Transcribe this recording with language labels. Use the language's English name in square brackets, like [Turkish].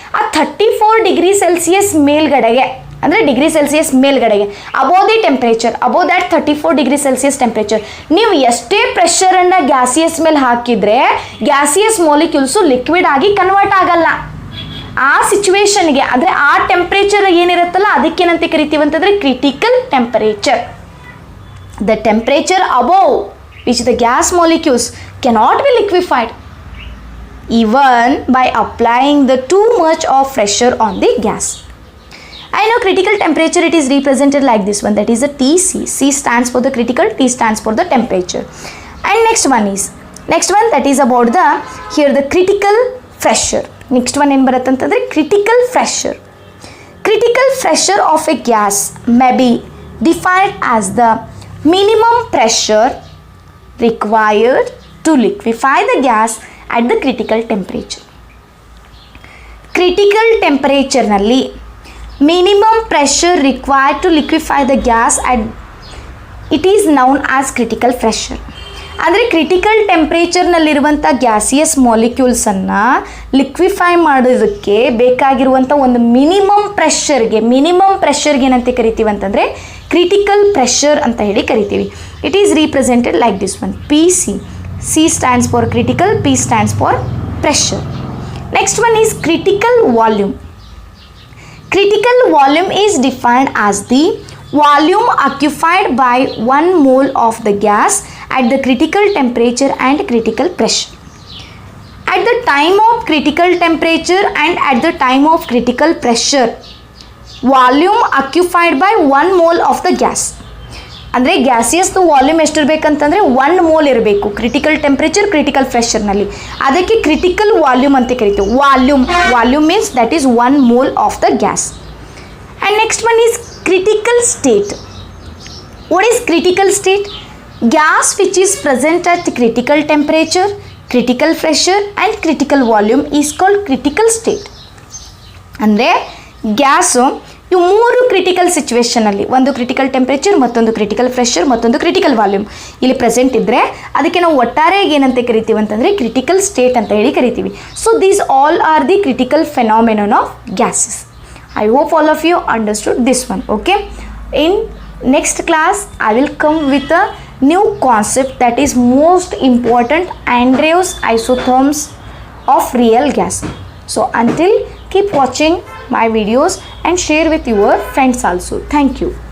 [Kannada] ಆ 34 degree Celsius ಮೇಲ್ಗಡೆಗೆ ಅಂದರೆ degree Celsius ಮೇಲ್ಗಡೆಗೆ [English] above the temperature, above that [Kannada] 34 degree Celsius temperature ನೀವು ಎಷ್ಟೇ ಪ್ರೆಷರನ್ನು ಗ್ಯಾಸಿಯಸ್ ಮೇಲೆ ಹಾಕಿದರೆ ಗ್ಯಾಸಿಯಸ್ ಮಾಲಿಕ್ಯೂಲ್ಸು ಲಿಕ್ವಿಡ್ ಆಗಿ ಕನ್ವರ್ಟ್ ಆಗಲ್ಲ. ಆ ಸಿಚುವೇಶನ್ಗೆ ಅಂದರೆ ಆ ಟೆಂಪ್ರೇಚರ್ ಏನಿರುತ್ತಲ್ಲ ಅದಕ್ಕೇನಂತ ಕರಿತೀವಿ ಅಂತಂದರೆ critical temperature. [English] The temperature above which the gas molecules cannot be liquefied even by applying the too much of pressure on the gas. I know critical temperature, it is represented like this one, that is the TC. C stands for the critical, T stands for the temperature. And next one that is about the here the critical pressure. Next one [Kannada] ಏನು ಬರುತ್ತೆ ಅಂತಂದರೆ [English] critical pressure. Critical pressure of a gas may be defined as the minimum pressure required to liquefy the gas at the critical temperature. Critical temperature ನಲ್ಲಿ minimum pressure required to liquefy the gas at it is known as critical pressure. [Kannada] ಅಂದರೆ critical ಟೆಂಪ್ರೇಚರ್ನಲ್ಲಿರುವಂಥ gaseous ಮಾಲಿಕ್ಯೂಲ್ಸನ್ನು liquefy ಮಾಡೋದಕ್ಕೆ ಬೇಕಾಗಿರುವಂಥ ಒಂದು minimum ಪ್ರೆಷರ್ಗೆ ಏನಂತ ಕರಿತೀವಿ ಅಂತಂದರೆ critical pressure ಅಂತ ಹೇಳಿ ಕರಿತೀವಿ. [English] It is represented like this one, PC. C stands for critical, P stands for pressure. Next one is critical volume. Critical volume is defined as the volume occupied by 1 mole of the gas at the critical temperature and critical pressure. At the time of critical temperature and at the time of critical pressure, volume occupied by 1 mole of the gas. [Kannada] ಅಂದರೆ ಗ್ಯಾಸಿಯಸ್ದು volume ಎಷ್ಟಿರಬೇಕಂತಂದರೆ 1 mole ಇರಬೇಕು critical temperature critical ಪ್ರೆಷರ್ನಲ್ಲಿ. ಅದಕ್ಕೆ critical volume ಅಂತ ಕರಿತೀವಿ. [English] Volume means that is 1 mole of the gas. And next one is critical state. What is critical state? Gas which is present at critical temperature, critical pressure and critical volume is called critical state. [Kannada] ಅಂದರೆ gas ಇವು 3 critical ಸಿಚುವೇಷನಲ್ಲಿ, ಒಂದು critical temperature, ಮತ್ತೊಂದು critical pressure, ಮತ್ತೊಂದು critical volume ಇಲ್ಲಿ present ಇದ್ದರೆ ಅದಕ್ಕೆ ನಾವು ಒಟ್ಟಾರೆಯಾಗಿ ಏನಂತ ಕರಿತೀವಿ ಅಂತಂದರೆ ಕ್ರಿಟಿಕಲ್ ಸ್ಟೇಟ್ ಅಂತ ಹೇಳಿ ಕರಿತೀವಿ. [English] So these all are the critical phenomenon of gases. I hope all of you understood this one. Okay, in next class I will come with a new concept that is most important, Andreev's isotherms of real gas. So until, keep watching my videos and share with your friends also. Thank you.